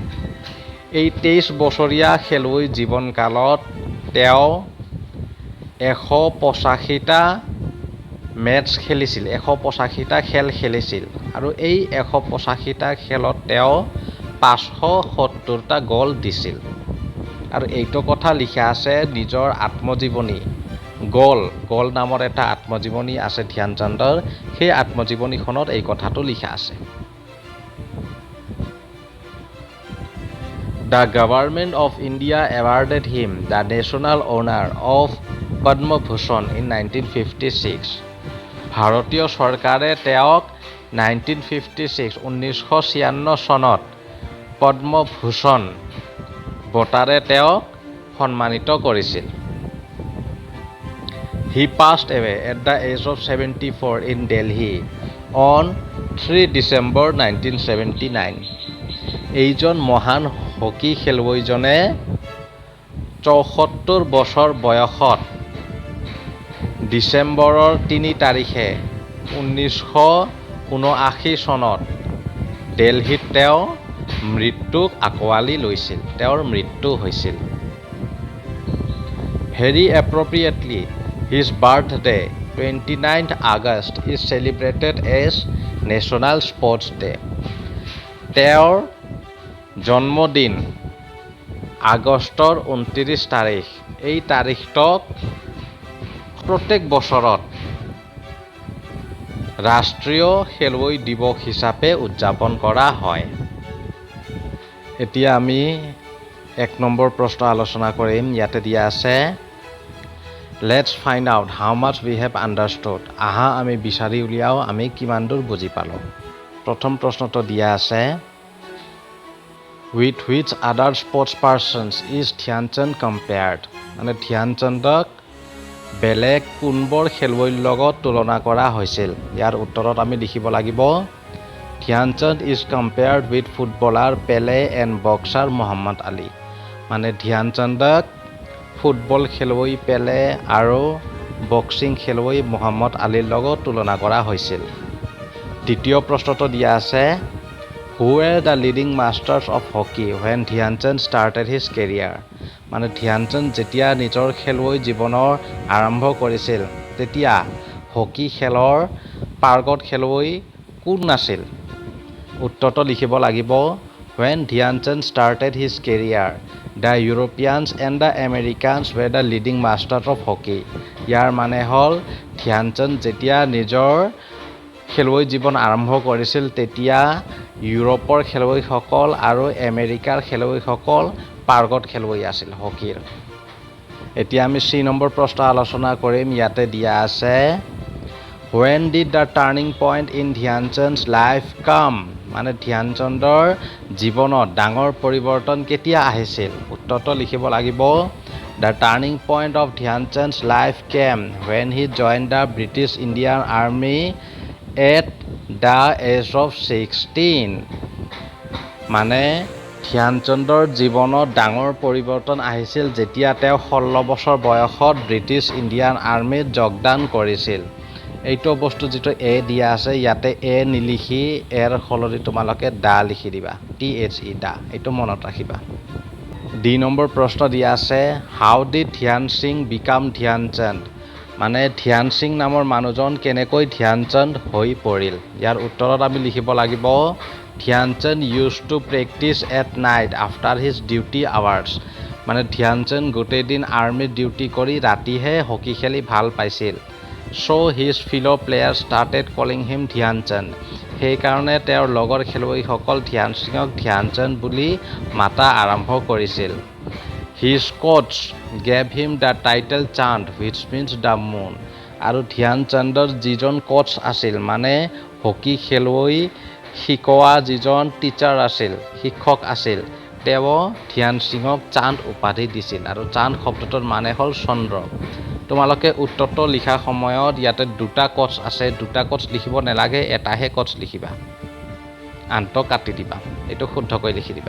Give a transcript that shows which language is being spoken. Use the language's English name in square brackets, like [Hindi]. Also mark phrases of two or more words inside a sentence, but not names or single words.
[Assamese] এই 23 বছৰীয়া খেলুৱৈ জীৱনকালত তেওঁ 185টা মেটচ খেলিছিল, 185টা খেল খেলিছিল আৰু এই 185টা খেলত তেওঁ 570টা গ'ল দিছিল। আৰু এইটো কথা লিখা আছে নিজৰ আত্মজীৱনী গ'ল নামৰ এটা আত্মজীৱনী আছে ধ্যান চান্দৰ, সেই আত্মজীৱনীখনত এই কথাটো লিখা আছে। [English] The government of India awarded him the national honor of Padma Bhushan in 1956. [Assamese] ভাৰতীয় চৰকাৰে তেওঁক 1956 চনত পদ্ম ভূষণ বঁটাৰে তেওঁক সন্মানিত কৰিছিল। [English] He passed away at the age of 74 in Delhi on 3 December 1979. [Assamese] এইজন মহান হকী খেলুৱৈজনে 74 বছৰ বয়সত ডিচেম্বৰৰ 3 তাৰিখে 1979 চনত দিল্লীত তেওঁ মৃত্যুক আকোৱালি লৈছিল, তেওঁৰ মৃত্যু হৈছিল। [English] Very appropriately, his birthday 29th August is celebrated as National Sports Day. [Assamese] তেওঁৰ জন্মদিন আগষ্টৰ 29 তাৰিখ। এই তাৰিখটোক প্ৰত্যেক বছৰত ৰাষ্ট্ৰীয় খেলুৱৈ দিৱস হিচাপে উদযাপন কৰা হয়। এতিয়া আমি 1 নম্বৰ প্ৰশ্ন আলোচনা কৰিম। ইয়াতে দিয়া আছে [English] Let's find out how much we have understood. [Assamese] আহা আমি বিচাৰি উলিয়াও আমি কিমান দূৰ বুজি পালোঁ। প্ৰথম প্ৰশ্নটো দিয়া আছে [English] With which other sports persons is Dhyan Chand compared? [Assamese] মানে ধ্যান চন্দক বেলেগ কোনবোৰ খেলুৱৈৰ লগত তুলনা কৰা হৈছিল? ইয়াৰ উত্তৰত আমি লিখিব লাগিব [English] Dhyan Chand is compared with footballer Pele and boxer Muhammad Ali. [Assamese] মানে ধ্যান চন্দক ফুটবল খেলুৱৈ পেলে আৰু বক্সিং খেলুৱৈ মুহাম্মদ আলীৰ লগত তুলনা কৰা হৈছিল। দ্বিতীয় প্ৰশ্নটো দিয়া আছে [English] Who were the leading masters of hockey when Dhyan Chand started his career? [Assamese] মানে ধ্যান চন্দ যেতিয়া নিজৰ খেলুৱৈ জীৱনৰ আৰম্ভ কৰিছিল তেতিয়া হকী খেলৰ পাৰ্গত খেলুৱৈ কোন আছিল? উত্তৰটো লিখিব লাগিব [English] When Dhyan Chand started his career, the Europeans and the Americans were the leading masters of hockey. [Assamese] ইয়াৰ মানে হ'ল ধ্যান চন্দ যেতিয়া নিজৰ খেলুৱৈ জীৱন আৰম্ভ কৰিছিল তেতিয়া ইউৰোপৰ খেলুৱৈসকল আৰু আমেৰিকাৰ খেলুৱৈসকল পাৰ্গত খেলুৱৈ আছিল হকীৰ। এতিয়া আমি 3 নম্বৰ প্ৰশ্ন আলোচনা কৰিম। ইয়াতে দিয়া আছে [English] When did the turning point in Dhyan Chand's life come? [Assamese] মানে ধ্যান চন্দৰ জীৱনত ডাঙৰ পৰিৱৰ্তন কেতিয়া আহিছিল? উত্তৰটো লিখিব লাগিব [English] The turning point of Dhyan Chand's life came when he joined the British Indian Army at the age of 16. [Assamese] মানে ধ্যান চন্দৰ জীৱনত ডাঙৰ পৰিৱৰ্তন আহিছিল যেতিয়া তেওঁ 16 বছৰ বয়সত ব্ৰিটিছ ইণ্ডিয়ান আৰ্মিত যোগদান কৰিছিল। এইটো বস্তু যিটো এ দিয়া আছে ইয়াতে এ নিলিখি এৰ সলনি তোমালোকে দা লিখি দিবা THE দা, এইটো মনত ৰাখিবা। 2 নম্বৰ প্ৰশ্ন দিয়া আছে [English] How did Dhyan Singh become Dhyan Chand? [Assamese] মানে ধ্যান সিং নামৰ মানুহজন কেনেকৈ ধ্যান চন্দ হৈ পৰিল? ইয়াৰ উত্তৰত আমি লিখিব লাগিব [English] ধ্যান চন্দ used to practice at night after his duty hours. [Assamese] মানে ধ্যান চন্দ গোটেই দিন আৰ্মিত ডিউটি কৰি ৰাতিহে হকী খেলি ভাল পাইছিল। [English] So his fellow players started calling him ধ্যান চন্দ. [Assamese] সেইকাৰণে তেওঁৰ লগৰ খেলুৱৈসকল ধ্যান সিঙক ধ্যান চন্দ বুলি মাতা আৰম্ভ কৰিছিল। [English] His coach gave him the title Chand, which means the moon. [Assamese] আৰু ধ্যান চন্দৰ যিজন কোচ আছিল মানে হকী খেলুৱৈ শিকোৱা যিজন টিচাৰ আছিল, শিক্ষক আছিল, তেওঁ ধ্যান সিঙক চান্দ উপাধি দিছিল আৰু চান্দ শব্দটোৰ মানে হ'ল চন্দ্ৰ। তোমালোকে উত্তৰটো লিখা সময়ত ইয়াতে দুটা কটছ আছে, দুটা কটছ লিখিব নালাগে, এটাহে কটছ লিখিবা, আনটো কাটি দিবা, এইটো শুদ্ধকৈ লিখি দিবা।